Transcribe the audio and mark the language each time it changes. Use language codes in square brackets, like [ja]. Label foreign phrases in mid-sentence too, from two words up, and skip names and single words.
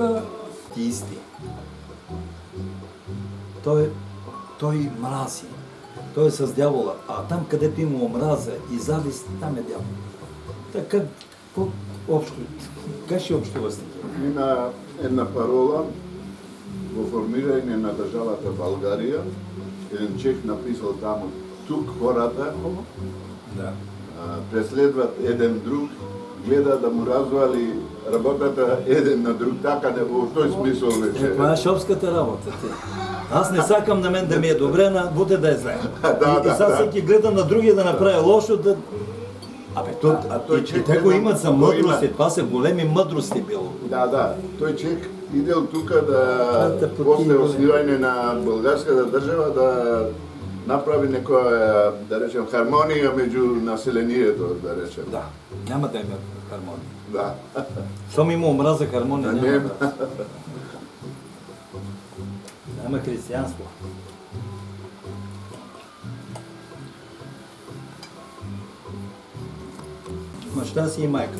[bg] Атеисти. Той мрази. Той е с дявола. А там, където има омраза и завист, там е дявол. Така, общо, как ще общува с това? [mk] Има една парола во формирање на државата Българија. Еден чех написал таму, [bg] тук хората [mk] Да. [bg] преследват еден друг, гледа да му развали работата еден на друг, така [mk] не во тој смисол вече. [bg] Това е шопската работа. Ти. Аз не сакам на мен да ми е добре, на буде да е зле. И сега всеки гледа на другия да направи лошо, да... Абе, и те го имат за мъдрости, това са големи мъдрости било. Да, [mk] тој чек идел тука да после основање на българската држава да направи некоја, да речем, хармонија меѓу населението, да речем. [bg] Да, няма да има хармония. Да. Щом има омраза, хармония няма. [mk] Нема. [bg] Няма християнство. Баща си и майка.